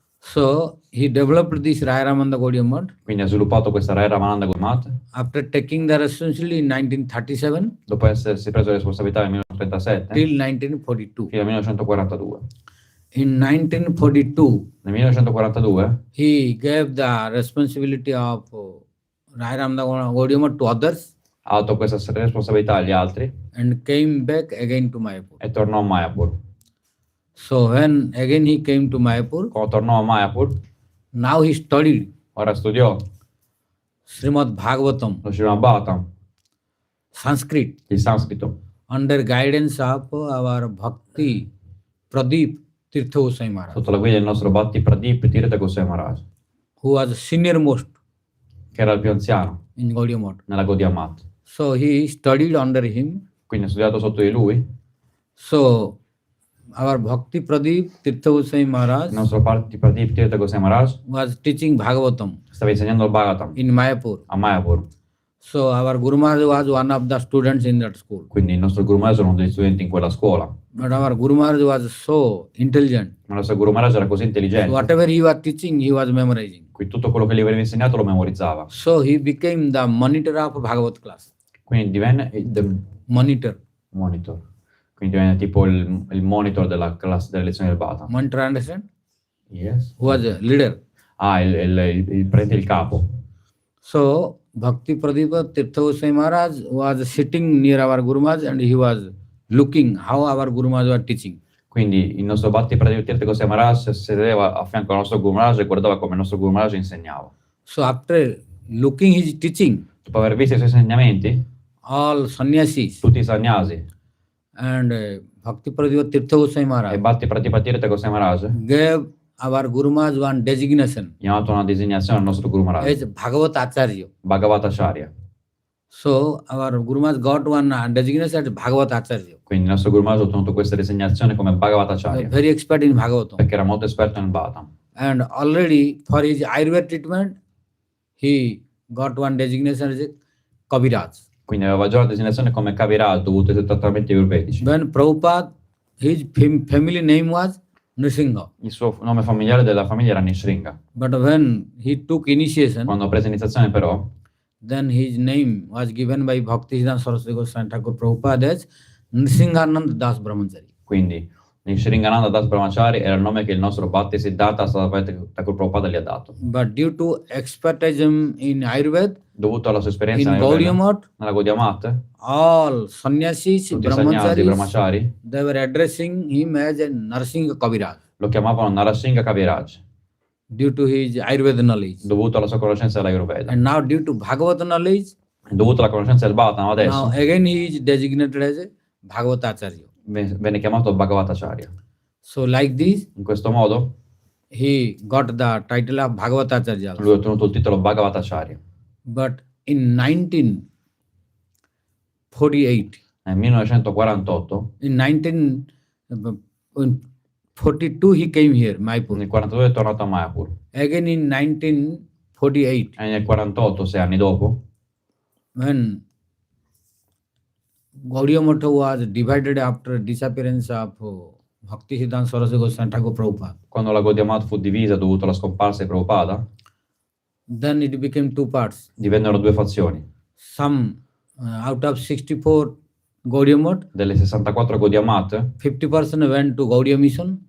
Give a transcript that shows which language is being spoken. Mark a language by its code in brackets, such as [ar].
[en] So he developed this Rai Ramananda Gaudiya Math. [it] Quindi ha sviluppato questa Rai Ramananda Gaudiya Math. [en] After taking the responsibility in 1937 [it] Dopo essersi preso le responsabilità nel 1937 [en] till 1942. [it] fino al 1942. [en] In 1942, [it] Nel 1942 [en] he gave the responsibility of Rai Ramananda Gaudiya Math to others [it] ha dato questa responsabilità agli altri [en] and came back again to Mayapur. [it] e tornò a Mayapur. [en] So when again he came to Mayapur, [it] Quando tornò a Mayapur, [en] now he studied [it] ora studiò [en] Srimad-Bhagavatam, [it] lo Srimad-Bhagavatam, [en] Sanskrit, [it] il sanscrito, [en] under guidance of our Bhakti Pradeep Tirtha Goswami Maharaj, [it] sotto la guida del nostro Bhakti Pradip Tirtha Goswami Maharaj, [en] who was senior most [it] che era il più anziano [en] in Gaudiya Math. [it] nella Gaudiya Math. [en] So he studied under him. [it] Quindi ha studiato sotto di lui. [en] So our Bhakti Pradeep Tirtha Goswami Maharaj [it] Il nostro Bhakti Pradip Tirtha Goswami Maharaj [en] was teaching Bhagavatam [it] stava insegnando il Bhagavatam [en] in Mayapur. [it] a Mayapur. [en] So our Guru Maharaj was one of the students in that school. [it] Quindi il nostro Guru Maharaj era uno degli studenti in quella scuola. [en] But our Guru Maharaj was so intelligent. [it] Ma il nostro Guru Maharaj era così intelligente. [en] Whatever he was teaching, he was memorizing. [it] Quindi tutto quello che gli veniva insegnato lo memorizzava. [en] So he became the monitor of Bhagavat class. [it] Quindi divenne il [en] Monitor. [it] monitor. Quindi divenne tipo il monitor della classe delle lezioni del Bhagavatam. [en] Monitor, understand? Yes. Who was a leader. [it] Ah, il capo. [en] So Bhakti Pradeep Tirtha Goswami Maharaj was sitting near our Guru Maharaj and he was looking how our Guru Maharaj was teaching. [it] Quindi il nostro Bhakti Pradip Tirtha Goswami Maharaj sedeva a fianco al nostro Guru Maharaj e guardava come il nostro Guru Maharaj insegnava. [en] So after looking his teaching, [it] Dopo aver visto i suoi insegnamenti, [en] all sannyasis [it] tutti i sannyasi [en] and Bhakti Pradeep Tirtha Goswami [it] e [en] Maharaj [it] Bhakti Pradip Tirtha Goswami Maharaj [en] gave our Guru Maharaj one designation [it] gli hanno dato una designazione al nostro Guru Maharaj, [en] as Bhagavat Acharya. [it] Bhagavatacharya. [en] So our Guru Maharaj got one designation as Bhagavat Acharya. [it] Quindi il nostro Guru Maharaj ha ottenuto questa designazione come Bhagavatacharya, [en] Very expert in Bhagavatam. [it] perché era molto esperto nel Bhagavatam. [en] And already for his Ayurveda treatment, he got one designation as Kaviraj. [it] Quindi aveva già la designazione come Kaviraj dovuto ai trattamenti ayurvedici. [en] When Prabhupada, his family name was Nrsimha. [it] Il suo nome familiare della famiglia era Nishringa. [en] But when he took initiation, [it] Quando ha preso iniziazione però, [en] then his name was given by Bhaktisiddhanta Sarasvati Thakur Prabhupada as Nrsimhanand Das Brahmachari. [it] quindi Shringananda Das Brahmachari era il nome che il nostro Bhaktisiddhanta Sarasvati Thakur Prabhupada gli ha dato. [en] But due to expertism in Ayurveda, [it] Dovuto alla sua esperienza [en] in Gaudiya Math, [it] nella Gaudiya Math, [en] all sannyasis, [it] tutti i sannyasi, [en] brahmacharis, [it] brahmachari, [en] they were addressing him as a Narsinga Kaviraj [it] lo chiamavano Narasingha Kaviraj, [en] due to his Ayurveda knowledge. [it] dovuto alla sua conoscenza dell'Ayurveda. [en] And now due to Bhagavata knowledge, [it] Dovuto alla conoscenza del Bhattan, [en] now [it] adesso [en] again he is designated as a Bhagavatacharya. [it] venne chiamato Bhagavatacharya. [en] So like this, [it] In questo modo [en] he got the title of Bhagavatacharya also. [it] lui ha ottenuto il titolo Bhagavatacharya. [en] But in 1948, [it] Nel 1948, [en] in 1942 he came here, Maipur. [it] nel 42 è tornato a Mayapur [en] Again in 1948, [it] e nel 48, 6 anni dopo, [en] when Gaudiya Matha was divided after disappearance of Bhaktisiddhanta Sarasvati Thakur Prabhupada, [it] quando la Gaudiya Math fu divisa dovuto alla scomparsa di Prabhupada, [en] then it became two parts. [it] divennero due fazioni. [en] Some out of 64 Gaudiya Math, [it] Delle 64 Gaudiya Math, [en] 50% went to Gaudiya Mission